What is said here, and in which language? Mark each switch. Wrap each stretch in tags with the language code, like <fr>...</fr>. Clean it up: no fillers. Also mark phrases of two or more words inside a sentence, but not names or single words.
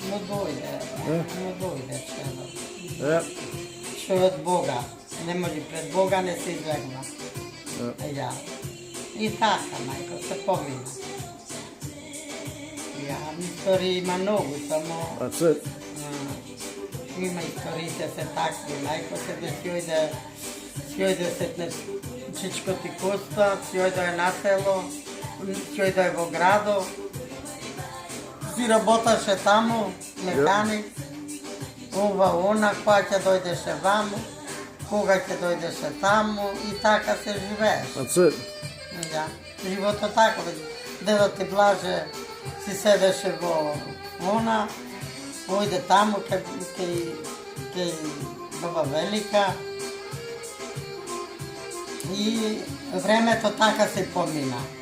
<mk>Но дојде, чедо. Е, Што е од Бога. Не може пред Бога не се излегва. Ја. И така, мајко, се помина. Ја, истории има многу, само...</mk> <en>that's it.</en> <mk>Има историите се такви, мајко се да си ојде сетне Чичко ти Коста, си ојде на село, си ојде во градо, си работаше таму, механик, ова, она, која ќе дојдеше ваму, кога ќе дојдеше таму и така се живееш.</mk> <en>That's it.</en> <mk>Да. Животот тако, дедо ти Блаже си седеше во она, ојде таму кај баба Велика и времето така се помина.</mk>